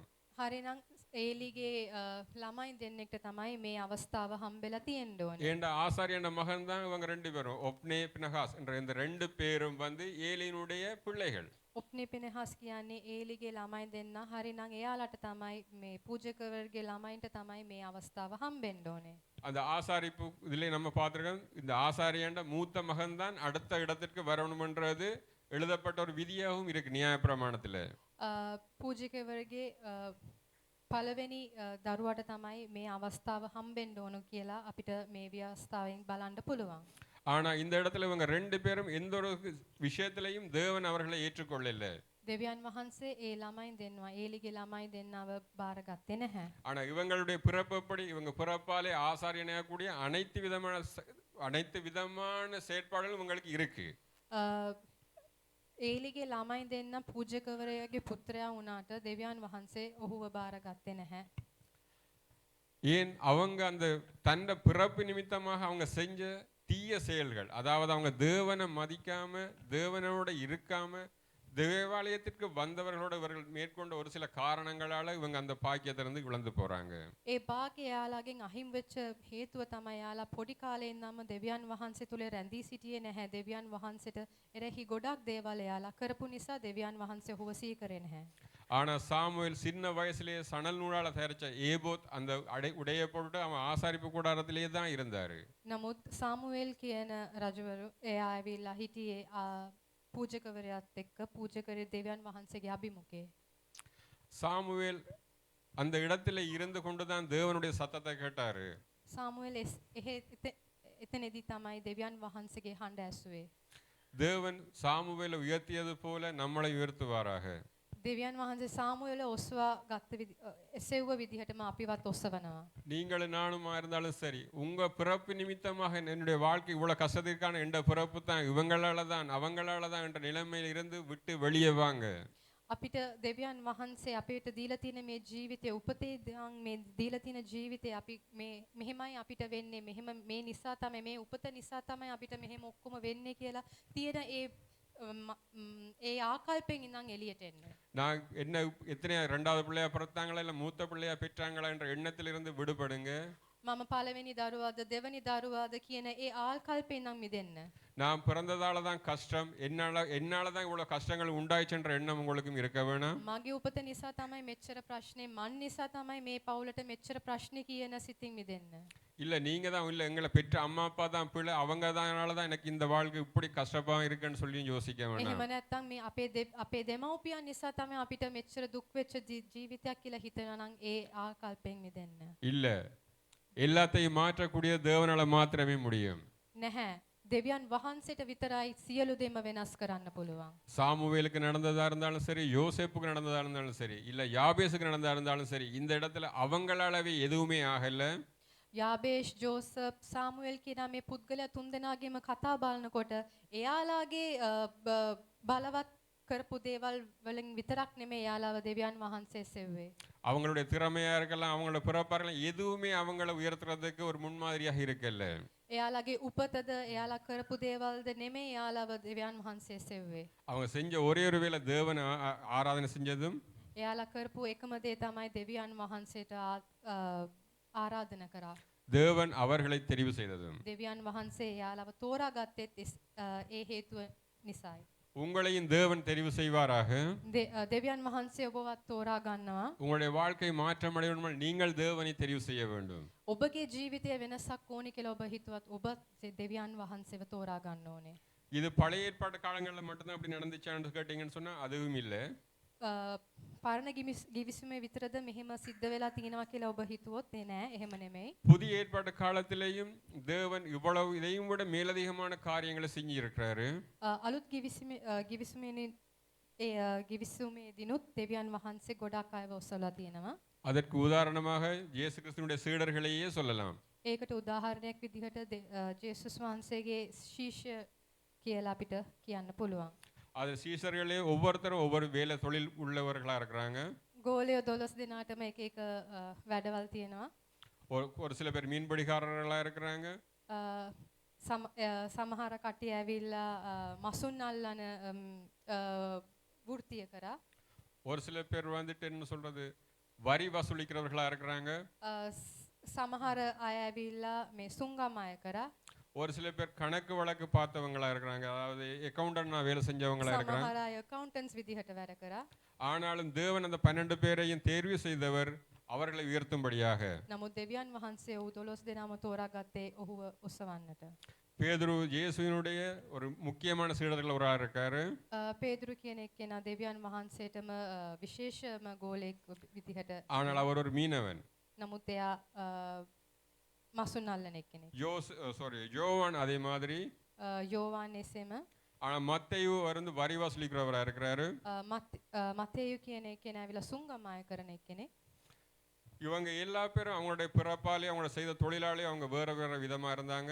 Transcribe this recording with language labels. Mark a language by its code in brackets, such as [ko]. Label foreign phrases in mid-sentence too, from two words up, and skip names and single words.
[si] හරිනම් ඒලිගේ ළමයි දෙන්නෙක්ට තමයි මේ අවස්ථාව හම්බෙලා තියෙන්න ඕනේ. [ta] ஏண்டா ஆசாரியன மகன் தான் இவங்க 2 பேரும் ஒப்னே பினகாஸ் என்ற இந்த 2 பேரும் வந்து ஏலியினுடைய பிள்ளைகள். [si] ඔප්නේ පෙනහස් කියන්නේ ඒලිගේ ළමයි දෙන්න. හරිනම් එයාලට තමයි මේ පූජකවරගේ ළමයින්ට තමයි මේ අවස්ථාව හම්බෙන්න ඕනේ. [ta] அந்த ஆசாரிப்பு இதிலே நம்ம பார்த்திருக்கோம். இந்த ஆசாரியண்ட மூத்த மகன் தான் அடுத்த இடத்திற்கு வரணும்ன்றது எழுதப்பட்ட ஒரு விதியாகவும் இருக்கு நியாயப்பிரமாணத்தில். [si] පූජකවරගේ පළවෙනි දරුවාට තමයි මේ අවස්ථාව හම්බෙන්න ඕන කියලා අපිට මේ ව්‍යවස්ථාවෙන් බලන්න පුළුවන්. [ta] ஆனா இந்த இடத்துல இவங்க 2 பேரும் எந்த ஒரு விஷயத்திலையும் தேவன் அவர்களை ஏற்றுக்கொள்ளல. [si] දෙවියන් වහන්සේ ඒ ළමයි දෙන්නවා ඒලිගේ ළමයි දෙන්නව බාරගත්තේ නැහැ. [ta] ஆனா இவங்களுடைய பிறப்புப்படி இவங்க பிறப்பாலே ஆசாரியனாக கூடிய அனைத்து விதமான செயற்பாடுகள் உங்களுக்கு இருக்கு. [si] ඒලිගේ ළමයි දෙන්න පූජකවරයාගේ පුත්‍රයා වුණාට දෙවියන් වහන්සේ ඔහුව බාරගත්තේ නැහැ. [ta] ஏன் அவங்க அந்த தன்னை பிறப்பு நிமித்தமாக அவங்க செஞ்ச தீய செயல்கள், அதாவது அவங்க தேவனை மதிக்காம தேவனோட இருக்காம தேவாலயத்திற்கு வந்தவர்களோட இவர்கள் மேற்கொண்ட ஒரு சில காரணங்களால இவங்க அந்த பாக்கியத்திலிருந்து இழந்து போறாங்க. [si] ඒ භාග්‍ය යාළගෙන් අහිමි වෙච්ච හේතුව තමයි යාළා පොඩි කාලේ ඉඳන්ම දෙවියන් වහන්සේ තුල රැඳී සිටියේ නැහැ. දෙවියන් වහන්සේට එරෙහි ගොඩක් දේවල් යාළා කරපු නිසා දෙවියන් වහන්සේ ඔහුව සීකරේ නැහැ. [ta] ஆனா சாமுவேல் சின்ன வயசுலேயே சணல் நூலால தயாரிச்ச ஏபோத் அந்த உடைய போட்டு அவன் ஆசாரிப்பு கூடாரத்திலேயே தான் இருந்தாரு. [si] නමුත් සාමුවෙල් කියන රජවරු එයා ඇවිල්ලා හිටියේ පූජකවරයාත් එක්ක පූජකරේ දෙවියන් වහන්සේගේ අභිමුඛේ. [ta] சாமுவேல் அந்த இடத்துல இருந்து கொண்டுதான் தேவனுடைய சத்தத்தை கேட்டாரு. [si] සාමුවෙල් එතනදී තමයි දෙවියන් වහන්සේගේ හඬ ඇසුවේ. [ta] தேவன் சாமுவேலை உயர்த்தியது போல நம்மளை உயர்த்துவாராக. [si] දෙවියන් වහන්සේ සාමුවෙල ඔස්වා ගත්ත එසෙව්ව විදිහටම අපිවත් ඔස්සවනවා. [ta] நீங்களும் நானுமா இருந்தாலும் சரி, உங்க பிறப்பு நிமித்தமாக என்னுடைய வாழ்க்கை இவ்வளவு கஷ்டத்திற்கான என்ற பிறப்பு தான் இவங்களால தான் அவங்களால தான் என்ற நிலைமையில் இருந்து விட்டு வெளியே வாங்க. [si] අපිට දෙවියන් වහන්සේ අපිට දීලා තියෙන මේ ජීවිතේ උපතේ මේ දීලා තියෙන ජීවිතේ අපි මේ මෙහෙමයි අපිට වෙන්නේ මෙහෙම මේ නිසා තමයි මේ උපත නිසා තමයි අපිට මෙහෙම ඔක්කොම වෙන්නේ කියලා තියෙන ඒ ආකල්පෙන් ඉඳන් එළියට එන්න. [ta] நான் என்ன எத்தனை 2வது பிள்ளையா பிறந்தாங்களா இல்ல மூத்த பிள்ளையா பெற்றாங்களா என்ற எண்ணத்திலிருந்து விடுபடுங்க. [si] මම පළවෙනි දරුවාද දෙවෙනි දරුවාද කියන ඒ ආකල්පෙන් නම් මිදෙන්න. [ta] நான் பிறந்ததால தான் கஷ்டம், என்னால தான் இவ்வளவு கஷ்டங்கள் உண்டாயிச்சுன்ற எண்ணம் உங்களுக்கும் இருக்க வேணாம். [si] මගේ උපත නිසා තමයි මෙච්චර ප්‍රශ්නේ මන් නිසා තමයි මේ පවුලට මෙච්චර ප්‍රශ්නේ කියන සිතින් මිදෙන්න. [ta] இல்ல நீங்க தான் இல்ல எங்களை பெற்ற அம்மா அப்பா தான் பிள்ளை அவங்க தானால தான் எனக்கு இந்த வாழ்க்கை இப்படி கஷ்டமா இருக்குன்னு சொல்லி யோசிக்க வேண்டாம். [si] එහෙම නැත්නම් මේ අපේ දෙමව්පියන් නිසා තමයි අපිට මෙච්චර දුක් වෙච්ච ජීවිතයක් කියලා හිතනවා නම් ඒ ආකල්පෙන් මිදෙන්න. [ta] இல்ல எல்லாத்தையும் மாற்றக்கூடிய தேவனால மாத்திரமே முடியும். [si] නැහැ. දෙවියන් වහන්සේට විතරයි සියලු දේම වෙනස් කරන්න පුළුවන්. [ta] சாமுவேலுக்கு நடந்ததா இருந்தாலும் சரி, யோசேப்புக்கு நடந்ததா இருந்தாலும் சரி, இல்ல யாபேசுக்கு நடந்ததா இருந்தாலும் சரி, இந்த இடத்துல அவங்களாலவே எதுவுமே ஆகல. [si] යාබේෂ් ජෝසප් සාමුවෙල් කියන මේ පුද්ගලයා තුන්දෙනාගේම කතා බලනකොට එයාලාගේ බලවත් කරපු දේවල් වලින් විතරක් නෙමෙයි එයාලව දෙවියන් වහන්සේ සෙව්වේ. [ta] அவங்களுடைய திறமையா இருக்கலாம், அவங்களோட பிறப்பாரெல்லாம் எதுவுமே அவங்கள உயர்த்துறதுக்கு ஒரு முன்மாதிரியாக இருக்கல. [si] එයාලගේ උපතද එයාලා කරපු දේවල්ද නෙමෙයි එයාලව දෙවියන් වහන්සේ සෙව්වේ. [ta] அவங்க செஞ்ச ஒரே ஒரு வேளை தேவனை ஆராதனை செஞ்சதும் [si] එයාලා කරපු එකම දේ තමයි දෙවියන් වහන්සේට ආරාධනා කරා. [ta] தேவன் அவர்களை தெரிவு செய்ததும் [si] දෙවියන් වහන්සේ යාළව තෝරාගත්තෙත් ඒ හේතුව නිසායි. [ta] உங்களையும் தேவன் தெரிவு செய்வாராக. [si] දෙවියන් වහන්සේ ඔබවත් තෝරා ගන්නවා. [ta] உங்களுடைய வாழ்க்கை மாற்றமடைய வேண்டும் நீங்கள் தேவனை தெரிவு செய்ய வேண்டும். [si] ඔබගේ ජීවිතය වෙනසක් ඕනි කියලා ඔබ හිතුවත් ඔබ දෙවියන් වහන්සේව තෝරා ගන්න ඕනේ. [ta] இது பழைய ஏற்பாட்டு காலங்களில் மட்டும்தான் அப்படி நடந்துச்சான்னு கேட்டீங்கன்னு சொன்னா அதுவும் இல்லை. [si] පරණ ගිවිසුමේ විතරද මෙහෙම සිද්ධ වෙලා තියෙනවා කියලා ඔබ හිතුවොත් නෑ, එහෙම නෙමෙයි. [ta] புதிய ஏற்பாட்டு காலத்திலேயும் தேவன் இவ்வளவு இதையும் விட மேலதிகமான காரியங்களை செஞ்சு இருக்கிறாரு. [si] අලුත් ගිවිසුමේදීනුත් දෙවියන් වහන්සේ ගොඩක් අයව ඔසවලා තියෙනවා. [ta] அதற்கு உதாரணமாக இயேசு கிறிஸ்துவினுடைய சீடர்களையே சொல்லலாம். [si] ඒකට උදාහරණයක් විදිහට ජේසුස් වහන්සේගේ ශිෂ්‍ය කියලා අපිට කියන්න පුළුවන්. [ta] அது சீசர்களே ஒவ்வொருத்தரும் ஒவ்வொரு வேலை தொழில் உள்ளவர்களா இருக்கிறாங்க. [si] ගෝලියෝ 12 දෙනාටම එක එක වැඩවල් තියෙනවා. [ta] ஒரு சில பேர் மீன்பிடிக்காரர்களா இருக்கிறாங்க. [si] සමහර කට්ටිය ඇවිල්ලා මසුන් අල්ලන වෘත්තිය කරා. [ta] ஒரு சில பேர் வந்துட்டு என்ன சொல்றது வரி வசூலிக்கிறவர்களா இருக்கிறாங்க. [si] සමහර අය ඇවිල්ලා මේ සුංගම් අය කරා. [ta] ஒரு சில பேர் கணக்கு வழக்கு பார்த்தவங்களா இருக்கிறாங்க. அதாவது அக்கவுண்டன்ட்னா வேலை செஞ்சவங்களா இருக்கிறாங்க. [si] සමහර අය accountants විදිහට වැඩ කරා. [ta] ஆனாலும் தேவன் அந்த 12 பேரையும் தேர்வு செய்தவர் அவர்களை உயர்த்தும்படியாக. [si] නමුත් දෙවියන් වහන්සේ ඔහු 12 දෙනාම තෝරාගත්තේ ඔහුව ඔසවන්නට. [ta] பேதுரு இயேசுவினுடைய ஒரு முக்கியமான சீடர்கள் ஒருவரா இருக்காரு. [si] பேதுரு කියන එක්කෙනා දෙවියන් වහන්සේටම විශේෂම ගෝලෙක් විදිහට. [ta] ஆனால் அவர் ஒரு மீனவன். [si] නමුත් එයා මසුන් අල්ලන එක්කෙනෙක්. [ta] யோவான் அதே மாதிரி. [si] யோவான் එසේම. [ta] ஆனா மத்தேயு வந்து வரி வசூலிக்கிறவரா இருக்கிறாரு. [si] මතේයු කියන එක්කෙනා ඇවිල්ලා සුංගම් අය කරන එක්කෙනෙක්. [ta] இவங்க எல்லா பேரும் அவங்களுடைய பிறப்பாலே அவங்க செய்த தொழிலாளி அவங்க வேற வேற விதமா இருந்தாங்க.